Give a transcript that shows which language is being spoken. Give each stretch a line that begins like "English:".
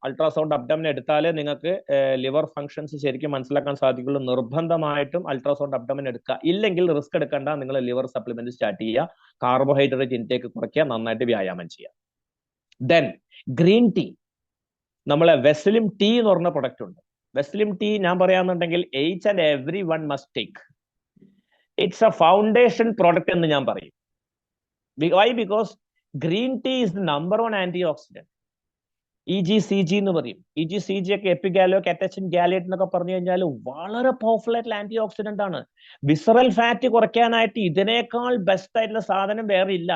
Malayalam: Ultrasound abdomen എടുത്താലേ നിങ്ങൾക്ക് liver functions ശരിക്കും മനസ്സിലാക്കാൻ സാധിക്കുള്ളൂ. നിർബന്ധമായിട്ടും അൾട്രാസൗണ്ട് അബ്ഡമൻ എടുക്കുക. ഇല്ലെങ്കിൽ റിസ്ക് എടുക്കേണ്ട, നിങ്ങൾ ലിവർ സപ്ലിമെന്റ് സ്റ്റാർട്ട് ചെയ്യുക, കാർബോഹൈഡ്രേറ്റ് ഇൻടേക്ക് കുറയ്ക്കുക, നന്നായിട്ട് വ്യായാമം ചെയ്യുക. ദെൻ ഗ്രീൻ ടീ, നമ്മളെ വെസ്ലിം ടീ എന്ന് പറഞ്ഞ പ്രൊഡക്റ്റ് ഉണ്ട്. വെസ്ലിം ടീ ഞാൻ പറയാന്നുണ്ടെങ്കിൽ
English: each and everyone must take. It's a foundation product
Malayalam: എന്ന് ഞാൻ പറയും. Y?
English: Because green tea is the number 1 antioxidant. EGCG
Malayalam: എന്ന് പറയും. EGCG ഒക്കെ എപ്പിഗാലോ കാറ്റച്ചിൻ ഗാലേറ്റ് എന്നൊക്കെ പറഞ്ഞു കഴിഞ്ഞാൽ വളരെ പവർഫുൾ ആയിട്ടുള്ള ആന്റി ഓക്സിഡന്റ് ആണ്. വിസറൽ ഫാറ്റ് കുറയ്ക്കാനായിട്ട് ഇതിനേക്കാൾ ബെസ്റ്റ് ആയിട്ടുള്ള സാധനം വേറെ ഇല്ല.